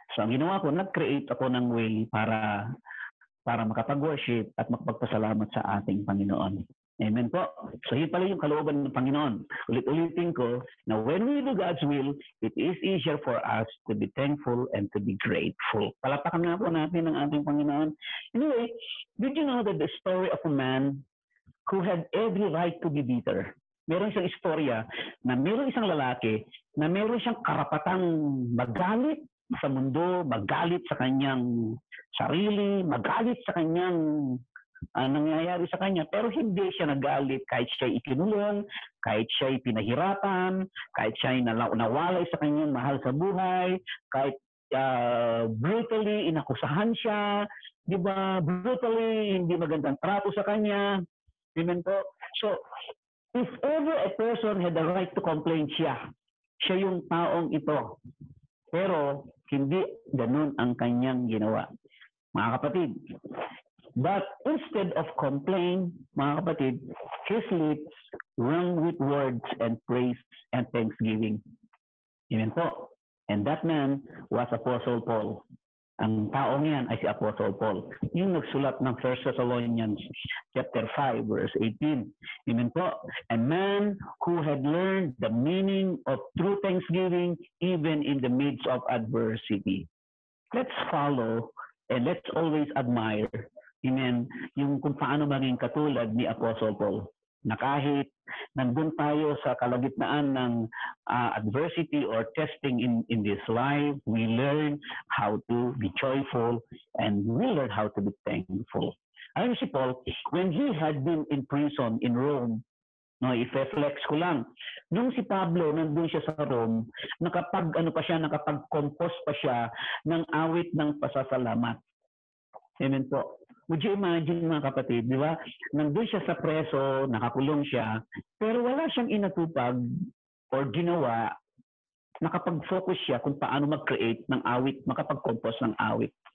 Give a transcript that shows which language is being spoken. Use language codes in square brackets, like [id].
[tl] So ang ginawa ko, nag-create ako ng way para makapag-worship at makapagpasalamat sa ating Panginoon. Amen po. So yun pala yung kalooban ng Panginoon. Ulit-ulitin ko na [en] when we do God's will, it is easier for us to be thankful and to be grateful. [tl] Palapakan nga po natin ang ating Panginoon. [en] Anyway, did you know that the story of a man who had every right to be bitter? [tl] Meron siyang istorya na meron isang lalaki na meron siyang karapatang magalit sa mundo, magalit sa kanyang sarili, magalit sa kanyang nangyayari sa kanya, pero hindi siya nagalit kahit siya ikinulong, kahit siya pinahirapan, kahit siya nawalay sa kanyang mahal sa buhay, kahit brutally inakusahan siya, di ba, brutally hindi magandang trato sa kanya. Amen po. [en] So, if ever a person had the right to complain, [tl] siya yung taong ito. Pero hindi ganun ang kanyang ginawa. Mga kapatid, [en] but instead of complain, [tl] mga kapatid, [en] his lips rang with words and praise and thanksgiving. Amen po. And that man was Apostle Paul. [tl] Ang taong yan ay si Apostle Paul. Yung nagsulat ng 1 Thessalonians chapter 5, verse 18. Amen po. [en] A man who had learned the meaning of true thanksgiving even in the midst of adversity. Let's follow and let's always admire, amen, [tl] yung kung paano maging katulad ni Apostle Paul. Na kahit nandun tayo sa kalagitnaan ng [en] adversity or testing in this life, we learn how to be joyful and we learn how to be thankful. [tl] Ayun si Paul, [en] when he had been in prison in Rome, no, [tl] i-flex ko lang. Nung si Pablo nandun siya sa Rome, nakapag-compose pa siya ng awit ng pasasalamat. Amen po. [en] Would you imagine [tl] mga kapatid, di ba? Nandun siya sa preso, nakakulong siya, pero wala siyang inatupag or ginawa, nakapag-focus siya kung paano mag-create ng awit, makapag-compose ng awit.